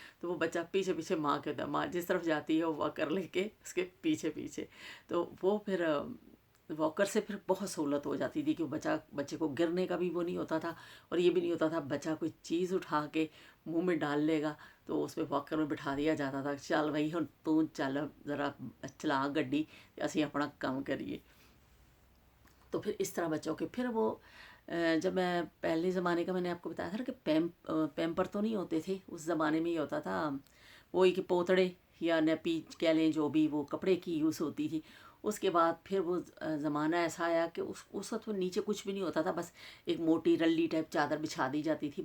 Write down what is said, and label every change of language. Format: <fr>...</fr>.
<ur>تو وہ بچہ پیچھے ماں کے ہوتا ہے, ماں جس طرف جاتی ہے وہ واکر لے کے اس کے پیچھے. تو وہ پھر واکر سے پھر بہت سہولت ہو جاتی تھی کہ بچے کو گرنے کا بھی وہ نہیں ہوتا تھا, اور یہ بھی نہیں ہوتا تھا بچہ کوئی چیز اٹھا کے منہ میں ڈال لے گا, تو اس میں واکر میں بٹھا دیا جاتا تھا.</ur> <pa>چل بھائی ہن تو چل ذرا چلا گڈی, اسی اپنا کام کریے.</pa> <ur>تو پھر اس طرح بچوں کے پھر وہ جب میں پہلے زمانے کا میں نے آپ کو بتایا تھا نا کہ پیمپر تو نہیں ہوتے تھے اس زمانے میں. یہ ہوتا تھا وہی کہ پوتڑے یا نیپی کہہ لیں جو بھی وہ کپڑے کی یوز ہوتی تھی. اس کے بعد پھر وہ زمانہ ایسا آیا کہ اس وقت وہ نیچے کچھ بھی نہیں ہوتا تھا, بس ایک موٹی رلی ٹائپ چادر بچھا دی جاتی تھی.</ur>